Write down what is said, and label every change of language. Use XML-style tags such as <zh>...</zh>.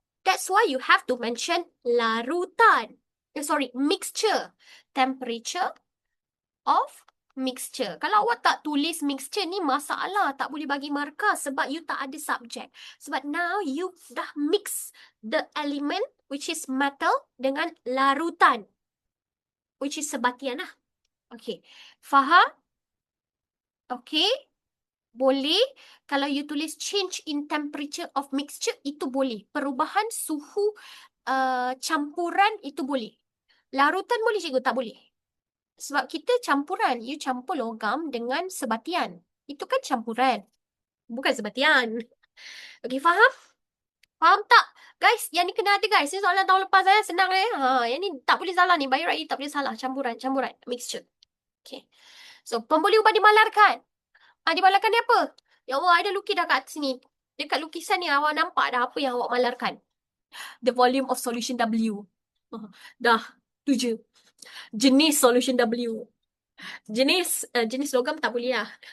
<en>That's why you have to mention larutan. Mixture. Temperature of mixture.</en> <ms>Kalau awak tak tulis mixture ni masalah. Tak boleh bagi markah sebab you tak ada subjek. Sebab now you dah</ms> <en>mix the element which is metal</en> <ms>dengan larutan.</ms> <en>Which is</en> <ms>sebatian lah. Okay. Faham? Okay. Boleh. Kalau you tulis</ms> <en>change in temperature of mixture,</en> <ms>itu boleh. Perubahan suhu campuran, itu boleh. Larutan boleh cikgu? Tak boleh. Sebab kita campuran. You campur logam dengan sebatian. Itu kan campuran. Bukan sebatian. Okey, faham? Faham tak? Guys, yang ni kena ada guys. Ini soalan tahun lepas saya. Senang yang ni tak boleh salah ni.</ms> <en>Bio right,</en> <ms>tak boleh salah. Campuran. Mixture. Okay. So, pemboleh ubah dimalarkan. Dimalarkan ni apa? Ya Allah, ada lukis dah kat sini. Dekat lukisan ni awak nampak dah apa yang awak malarkan.</ms> <en>The volume of solution W.</en> <ms>Dah. Tu je. Jenis solution W. Jenis logam tak boleh lah.</ms>